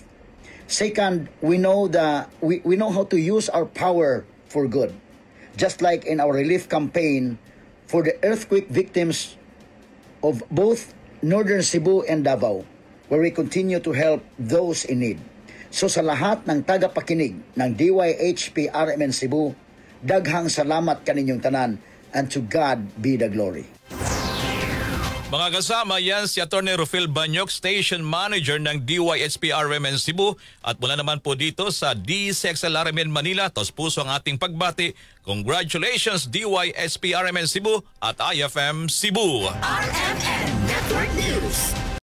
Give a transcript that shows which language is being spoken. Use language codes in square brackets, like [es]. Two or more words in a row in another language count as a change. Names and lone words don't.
[en] Second, we know how to use our power for good. Just like in our relief campaign for the earthquake victims of both Northern Cebu and Davao, where we continue to help those in need. [tl] So sa lahat ng tagapakinig ng DYHP RMN Cebu, [ceb] daghang salamat kaninyong tanan, [en] and to God be the glory. [tl] Mga kasama, yan si Atty. Rufil Banyok, Station Manager ng DYHP RMN Cebu. At mula naman po dito sa DCXL RMN Manila, tos puso ang ating pagbati. [en] Congratulations DYHP RMN Cebu at IFM Cebu. RMN Network News.